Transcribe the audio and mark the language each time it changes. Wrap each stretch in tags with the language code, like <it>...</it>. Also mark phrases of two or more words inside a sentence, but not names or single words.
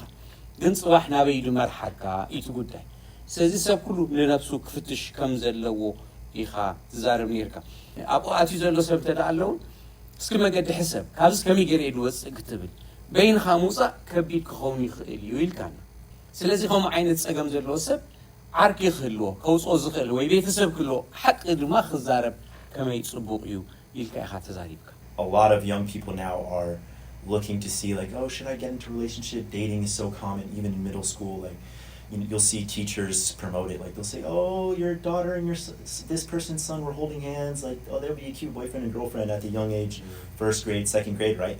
<ti>ግን ፅባሕ ናበይ ድመርሓካ ኢቱ ጉዳይ ስለዚ ሰብ ኩሉ ንነፍሱ ክፍትሽ ከም ዘለዎ ኢኻ ትዛረብ ነርካ ኣብኡ ኣትዩ ዘሎ ሰብ ተዳ ኣለውን እስኪ መገዲ ሕሰብ ካብዚ ከመይ ገይረ ድወፅእ ክትብል በይንኻ ምውፃእ ከቢድ ክኸውን ይኽእል እዩ ኢልካና ስለዚ ከምኡ ዓይነት ፀገም ዘለዎ ሰብ ዓርኪ ክህልዎ ከውፅኦ ዝኽእል ወይ ቤተሰብ ክህልዎ ሓቂ ድማ ክዛረብ ከመይ ፅቡቕ እዩ ኢልካ ኢኻ ተዛሪብካ</ti> <en>A lot of young people now are looking to see like, oh, should I get into a relationship? Dating is so common, even in middle school. Like, you'll see teachers promote it. Like, they'll say, oh, your daughter and this person's son were holding hands. Like, oh, there'll be a cute boyfriend and girlfriend at the young age, first grade, second grade, right?</en>